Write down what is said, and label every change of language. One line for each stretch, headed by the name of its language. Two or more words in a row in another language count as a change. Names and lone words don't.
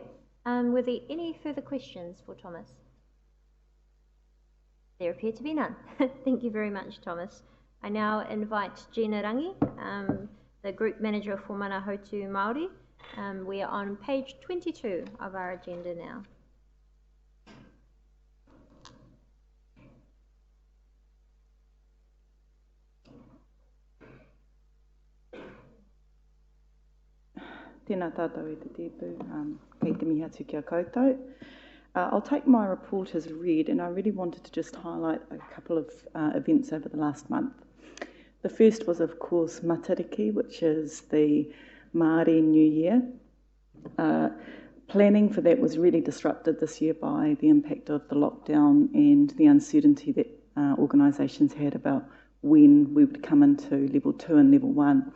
English: Were there any further questions for Thomas? There appear to be none. Thank you very much, Thomas. I now invite Gina Rangi, the Group Manager for Manahotu Māori. We are on page 22 of our agenda now.
Māori: Tēnā tātou e te tēpu, kei te mihi atu kia koutou.
English: I'll take my report as read, and I really wanted to just highlight a couple of events over the last month. The first was, of course, Matariki, which is the Māori New Year. Planning for that was really disrupted this year by the impact of the lockdown and the uncertainty that organisations had about when we would come into level 2 and level 1.